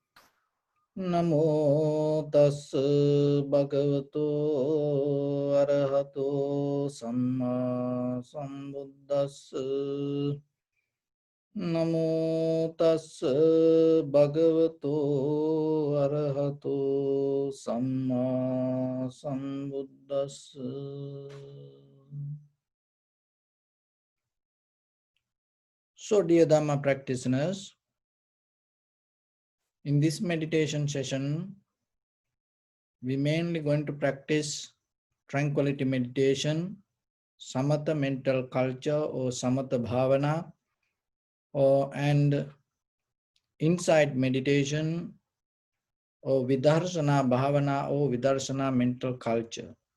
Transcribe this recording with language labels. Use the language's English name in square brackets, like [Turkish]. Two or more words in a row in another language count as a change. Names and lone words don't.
[Pali] Namo tassa bhagavato arahato samma sambuddhassa. Namo tassa bhagavato arahato samma sambuddhassa. [English] So, dear Dhamma practitioners, in this meditation session, we mainly going to practice tranquility meditation, samatha mental culture or [Pali] samatha bhavana, [English] and insight meditation or [Pali] vidarsana bhavana [English] or vidarsana mental culture.